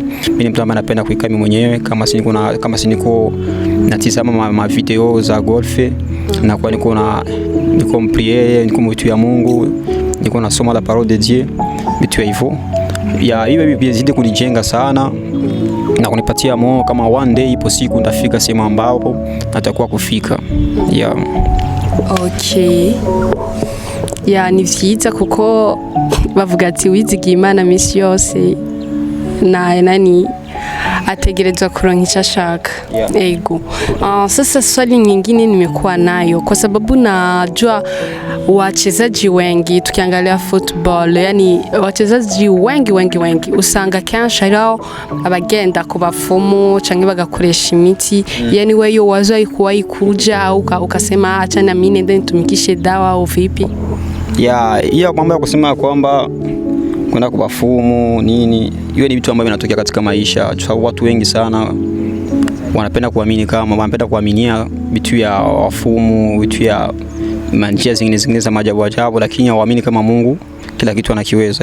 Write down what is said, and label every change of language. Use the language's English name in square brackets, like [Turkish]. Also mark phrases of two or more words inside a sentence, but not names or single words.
[Swahili] Mimi ni mtu ambaye napenda kuikaa mimi mwenyewe, kama si niko natizama ma video za golf na kwa niko mpriere, niko mtu ya Mungu, niko nasoma [French] la parole de Dieu, [Swahili] vitu hivyo. Ya hiyo bizidi kunijenga sana na kunipatia moyo kama [English] one day [Swahili] ipo siku nitafika sehemu ambapo natakuwa kufika. [English] Yeah. Okay. [Rundi] Ya ni vyiza kuko bavuga ati wizigiye Imana misi yose na nani ategerezwa kuronka icyo ashaka. Ego. [Swahili] Sasa swali nyingine nimekuwa nayo kwa sababu najua wachezaji wengi tukiangalia football, yani wachezaji wengi [Rundi] usanga kenshi hariho abagenda ku bapfumu canke bagakoresha imiti. [Swahili] Yani wewe wazo ikuja au ukasema acha na mimi nende nitumikishe dawa au vipi? Ya hiyo mambo ya kusema kwamba kwenda kubafumu nini, hiyo ni vitu ambavyo vinatokea katika maisha. Watu wengi sana wanapenda kuaminia vitu ya wafumu, vitu ya njia zingine za maajabu, lakini hawaamini kama Mungu kila kitu anakiweza.